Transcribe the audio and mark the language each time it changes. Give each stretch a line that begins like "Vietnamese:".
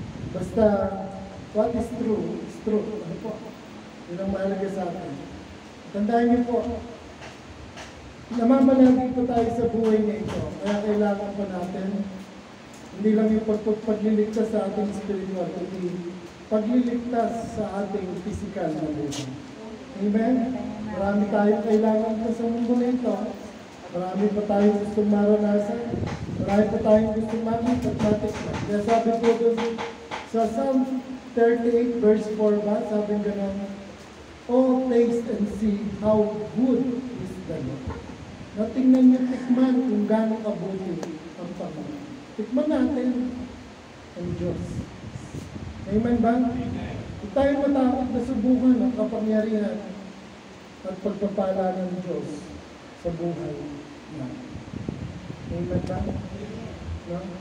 Filipino: Basta,
English: what is true, is true.
Filipino: Ano po? Yun ang mahalaga sa atin. Tandaan niyo po, namamalagi po tayo sa buhay na ito. Kaya kailangan pa natin, hindi lang yung pagliligtas sa ating spiritual, kundi pagliligtas sa ating physical na buhay. Amen? Marami tayong kailangan pa sa mundo na ito. Marami pa tayong gustong maranasan. Marami pa tayong gustong makita at matikman. Kaya sabi po doon sa Psalm 38 verse 4 ba? Sabi gano'n,
English: oh, taste and see how good is the Lord.
Filipino: Natingnan niyo, tikman kung gano'ng kabuti ang Panginoon. Tikman natin ang Diyos. Amen ba? Kung tayo matakot na subukan ang kapangyarihan at pagpapala ng Diyos sa buhay natin. Amen ba? No?